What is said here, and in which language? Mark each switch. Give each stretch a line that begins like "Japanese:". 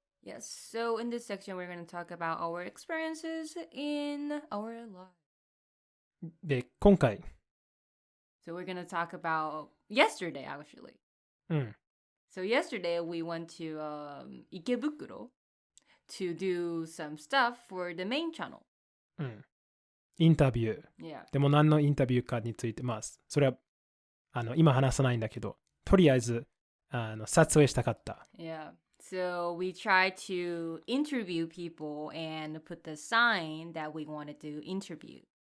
English: Yes, so in this section, we're going to talk about our experiences in our life.
Japanese: で、今回。
English: So we're going to talk about yesterday, actually. So yesterday, we went to Ikebukuro to do some stuff for the main channel.
Japanese: インタビュー。
English: Yeah.
Japanese: でも何のインタビューかについて、まあ、それは今話さないんだけど、とりあえず撮影したかった。
English: Yeah. So So we tried to interview people and put the sign that we wanted to interview.